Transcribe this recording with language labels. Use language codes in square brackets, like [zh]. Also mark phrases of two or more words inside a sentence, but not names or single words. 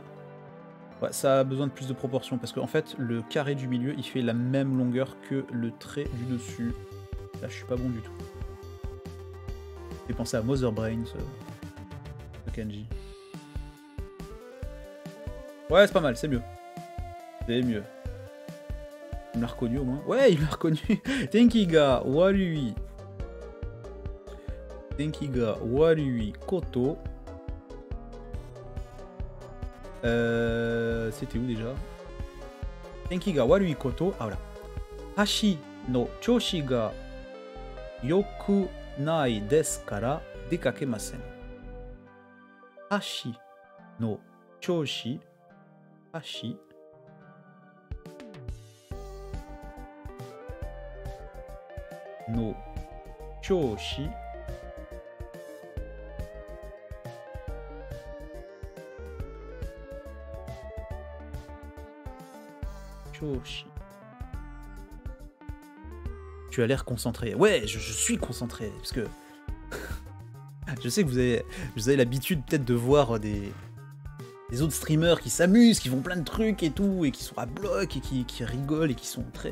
[fr] Ouais, ça a besoin de plus de proportion parce qu'en fait, le carré du milieu, il fait la même longueur que le trait du dessus. Là, je suis pas bon du tout. J'ai pensé à Mother Brain, ce kanji. Ouais, c'est pas mal, c'est mieux. C'est mieux. Il me l'a reconnu au moins. Ouais, il m'a reconnu. [ja] 天気が悪い。天気が悪いこと. [fr] C'était où déjà? [ja] 天気が悪いこと. [fr] Ah voilà. [ja] はしの調子がよくないですから出かけません. はしの調子. はしの調子. [fr] Tu as l'air concentré. Ouais, je suis concentré, parce que je sais que vous avez l'habitude peut-être de voir des autres streamers qui s'amusent, qui font plein de trucs et tout, et qui sont à bloc, et qui rigolent, et qui sont très...